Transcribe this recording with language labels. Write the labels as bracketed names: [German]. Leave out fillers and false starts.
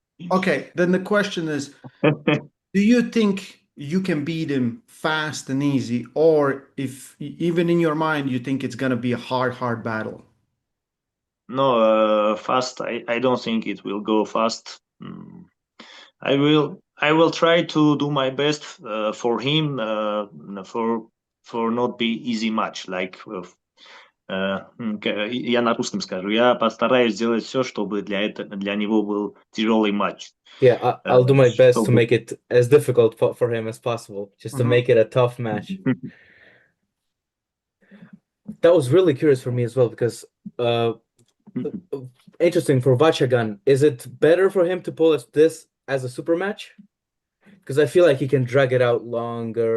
[English] Okay, then the question is, do you think you can beat him fast and easy, or if even in your mind you think it's gonna be a hard battle? No, fast. I don't think it will go fast. I will try to do my best for him for not be easy match. [Russian] Я на русском скажу. Я постараюсь сделать все, чтобы для него был тяжелый матч. [English] Yeah, I'll do my best to [Russian] Чтобы [English] make it as difficult for him as possible, just to Mhm. make it a tough match. That was really curious for me as well because interesting for Vachagan. Is it better for him to pull this as a super match? Because I feel like he can drag it out longer,